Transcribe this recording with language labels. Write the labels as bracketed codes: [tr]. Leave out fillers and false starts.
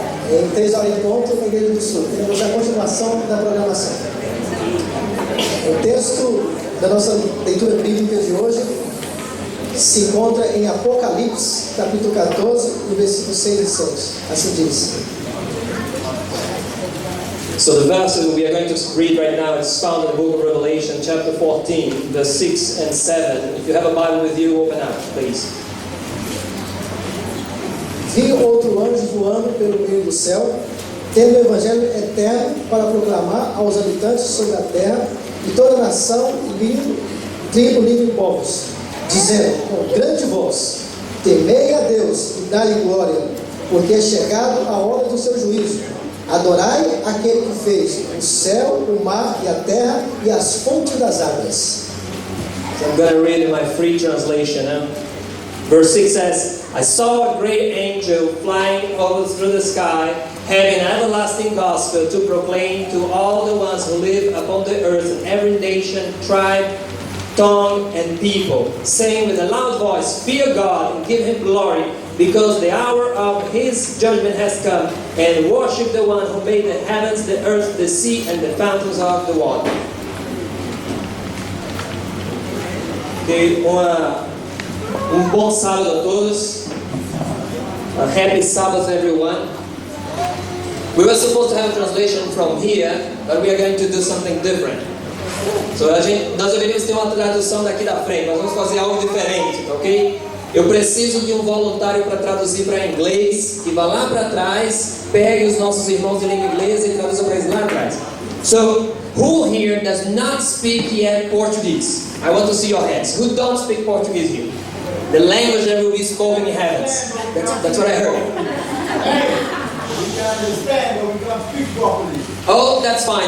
[pt] Em 3 horas em ponto na Igreja do Sul. Temos a continuação da programação. O texto da nossa leitura bíblica de hoje se encontra em Apocalipse, capítulo 14, no versículo 6 e 7. Assim diz. [en] So the verses we are going to read right now is found in the book of Revelation, chapter 14, verse 6 and 7. If you have a Bible with you, open up, please. [pt] Vi outro anjo voando pelo meio do céu, tendo o evangelho eterno para proclamar aos habitantes sobre a terra e toda nação, língua, tribo, língua e povos, dizendo com grande voz: temei a Deus e dá-lhe glória, porque é chegado a hora do seu juízo. Adorai aquele que fez o céu, o mar e a terra e as fontes das águas. [en] So I'm going to read in my free translation. Verse 6 says, I saw a great angel flying over through the sky, having an everlasting gospel to proclaim to all the ones who live upon the earth, in every nation, tribe, tongue, and people, saying with a loud voice, fear God and give Him glory, because the hour of His judgment has come, and worship the one who made the heavens, the earth, the sea, and the fountains of the water. [pt] Okay, bom sábado a todos. [en] A happy Sabbath, everyone. We were supposed to have a translation from here, but we are going to do something different. [pt] So nós deveríamos ter uma tradução daqui da frente, nós vamos fazer algo diferente, ok? Eu preciso de um voluntário para traduzir para inglês, que vá lá para trás, pegue os nossos irmãos de língua inglesa e traduza para eles lá atrás. [en] So, who here does not speak yet Portuguese? I want to see your hands. Who don't speak Portuguese here? The language that will be spoken in heavens. That's what I heard. We can understand, but we can't speak properly. Oh, that's fine.